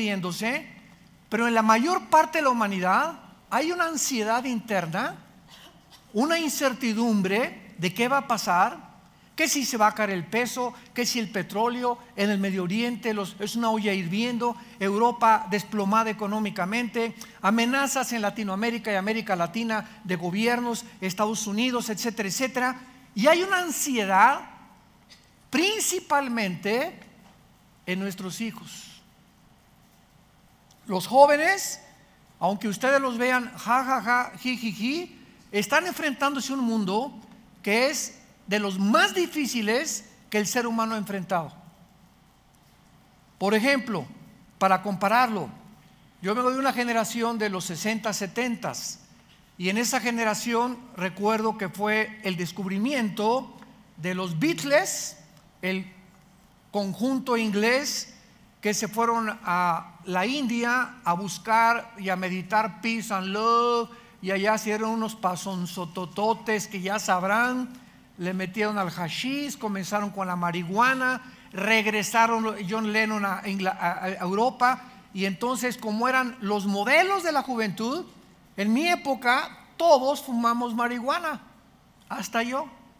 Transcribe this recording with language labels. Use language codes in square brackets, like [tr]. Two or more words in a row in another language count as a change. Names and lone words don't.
[es] riéndose, pero en la mayor parte de la humanidad hay una ansiedad interna, una incertidumbre de qué va a pasar, que si se va a caer el peso, que si el petróleo en el Medio Oriente es una olla hirviendo, Europa desplomada económicamente, amenazas en Latinoamérica y América Latina de gobiernos, Estados Unidos, etcétera, etcétera. Y hay una ansiedad principalmente en nuestros hijos. Los jóvenes, aunque ustedes los vean ja, ja, ja, ji, ji, ji, están enfrentándose a un mundo que es de los más difíciles que el ser humano ha enfrentado. Por ejemplo, para compararlo, yo vengo de una generación de los 60, 70. Y en esa generación recuerdo que fue el descubrimiento de los Beatles, el conjunto inglés que se fueron a la India a buscar y a meditar [en] peace and love, [es] y allá hicieron unos pasonzotototes que ya sabrán, le metieron al hashish, comenzaron con la marihuana, regresaron John Lennon a Europa, y entonces, como eran los modelos de la juventud, en mi época todos fumamos marihuana, hasta yo.